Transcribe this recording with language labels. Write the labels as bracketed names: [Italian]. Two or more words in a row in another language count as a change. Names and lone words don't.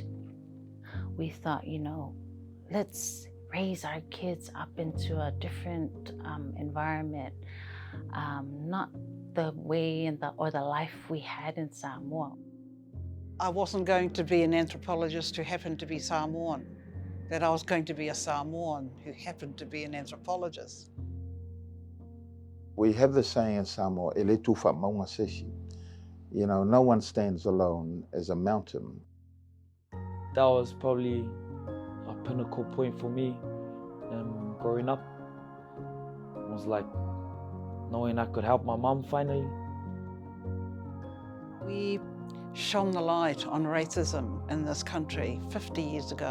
[English] We thought, let's raise our kids up into a different environment, not the way or the life we had in Samoa. I wasn't going to be an anthropologist who happened to be Samoan, that I was going to be a Samoan who happened to be an anthropologist. We have the saying in Samoa, [Samoan] "E le tufa maunga seshi." [English] No one stands alone as a mountain. That was probably a pinnacle point for me growing up. It was like knowing I could help my mum finally. We shone the light on racism in this country 50 years ago.